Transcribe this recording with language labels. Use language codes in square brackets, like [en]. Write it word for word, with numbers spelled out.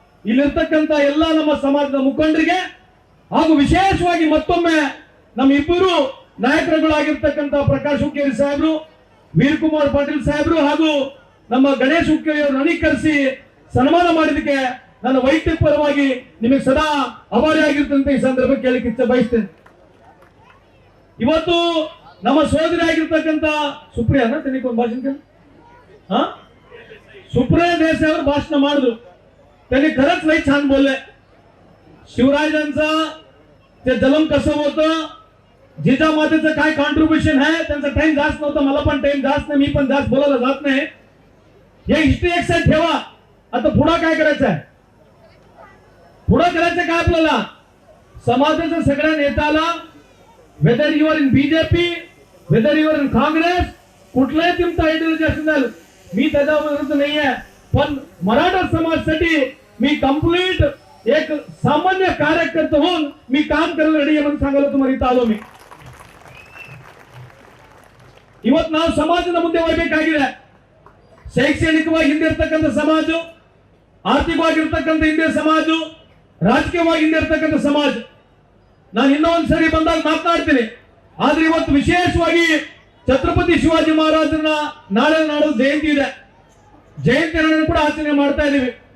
[kn] ಇಲ್ಲಿರ್ತಕ್ಕಂಥ ಎಲ್ಲ ನಮ್ಮ ಸಮಾಜದ ಮುಖಂಡರಿಗೆ ಹಾಗೂ ವಿಶೇಷವಾಗಿ ಮತ್ತೊಮ್ಮೆ ನಮ್ಮ ಇಬ್ಬರು ನಾಯಕರುಗಳಾಗಿರ್ತಕ್ಕಂಥ ಪ್ರಕಾಶ್ ಹುಕ್ಕೇರಿ ಸಾಹೇಬರು, ವೀರಕುಮಾರ್ ಪಾಟೀಲ್ ಸಾಹೇಬರು ಹಾಗೂ ನಮ್ಮ ಗಣೇಶ್ ಹುಕ್ಕೇರಿ ಅವರು ನನಗೆ ಕರೆಸಿ ಸನ್ಮಾನ ಮಾಡಿದಕ್ಕೆ ನನ್ನ ವೈಯಕ್ತಿಕ ಪರವಾಗಿ ನಿಮಗೆ ಸದಾ ಅಭಾರಿಯಾಗಿರ್ತಂತೆ ಈ ಸಂದರ್ಭಕ್ಕೆ ಕೇಳಕ್ಕೆ ಇಚ್ಛೆ ಬಯಸ್ತೇನೆ. ಇವತ್ತು ನಮ್ಮ ಸೋದರಿ ಆಗಿರ್ತಕ್ಕಂಥ ಸುಪ್ರಿಯಾ ತನಿಗೊಂದು ಭಾಷಣ ಹಾ ಸುಪ್ರಿಯಾ ದೇಸಾಯಿ ಅವರು ಭಾಷಣ ಮಾಡಿದ್ರು. [mr] त्यांनी खरंच नाही छान बोलले. शिवराजांचं ते जलम कसं होतं, जिजामातेचं काय कॉन्ट्रीब्युशन आहे, त्यांचा टाइम जास्त नव्हता, मला पण टाइम जास्त नाही, मी पण जास्त बोलायला जात नाही. हे हिस्ट्री एक साईड ठेवा. आता पुढं काय करायचं आहे, पुढं करायचं काय आपल्याला? समाजाच्या सगळ्या नेत्याला, [en] whether you're in BJP, whether you're in Congress, [mr] कुठलाही तुमचा आयडियोलॉजी असेल, मी त्याच्या विरुद्ध नाही आहे, पण मराठा समाजासाठी मी कंप्लीट एक सामान्य कार्यकर्ता होऊन मी काम करायला रेडी आहे म्हणून सांगायला तुम्हाला इथं आलो. मी [kn] ಇವತ್ತು ನಾವು ಸಮಾಜದ ಮುಂದೆ ಹೋಗ್ಬೇಕಾಗಿದೆ. ಶೈಕ್ಷಣಿಕವಾಗಿ ಹಿಂದೆ ಇರ್ತಕ್ಕಂಥ ಸಮಾಜ, ಆರ್ಥಿಕವಾಗಿರ್ತಕ್ಕಂಥ ಹಿಂದೆ ಸಮಾಜ, ರಾಜಕೀಯವಾಗಿ ಹಿಂದೆ ಇರ್ತಕ್ಕಂಥ ಸಮಾಜ. ನಾನು ಇನ್ನೊಂದು ಸರಿ ಬಂದಾಗ ಮಾತನಾಡ್ತೀನಿ. ಆದ್ರೆ ಇವತ್ತು ವಿಶೇಷವಾಗಿ ಛತ್ರಪತಿ ಶಿವಾಜಿ ಮಹಾರಾಜರನ್ನ ನಾಳೆ ನಾಡೋ ಜಯಂತಿ ಇದೆ, ಜಯಂತಿಯನ್ನು ಕೂಡ ಆಚರಣೆ ಮಾಡ್ತಾ ಇದ್ದೀವಿ.